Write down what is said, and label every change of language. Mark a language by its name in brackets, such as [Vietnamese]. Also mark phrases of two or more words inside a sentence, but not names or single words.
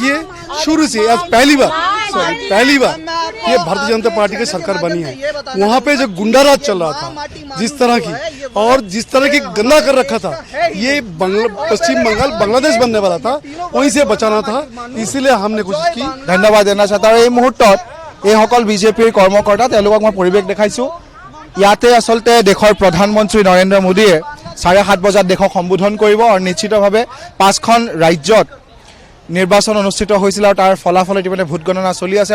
[Hindi] देखिए शुरू से आज पहली बार ये भारतीय जनता पार्टी की सरकार बनी है। वहाँ पे जो गुंडाराज चल रहा था जिस तरह की और जिस तरह की गंदा कर रखा था, ये पश्चिम बंगाल बांग्लादेश बनने वाला था, वहीं से बचाना था, इसीलिए हमने कोशिश की। [Assamese] ধন্যবাদ জনাইছোঁ। আৰু এই মুহূৰ্তত এইসকল বিজেপিৰ কৰ্মকৰ্তা তেওঁলোকক মই পৰিৱেশ দেখাইছোঁ। ইয়াতে আচলতে দেশৰ প্ৰধানমন্ত্ৰী নৰেন্দ্ৰ মোদীয়ে 7:30 বজাত দেশক সম্বোধন কৰিব আৰু নিশ্চিতভাৱে 5খন ৰাজ্যত নিৰ্বাচন অনুষ্ঠিত হৈছিল আৰু তাৰ ফলাফল ইতিমধ্যে ভোট গণনা চলি আছে।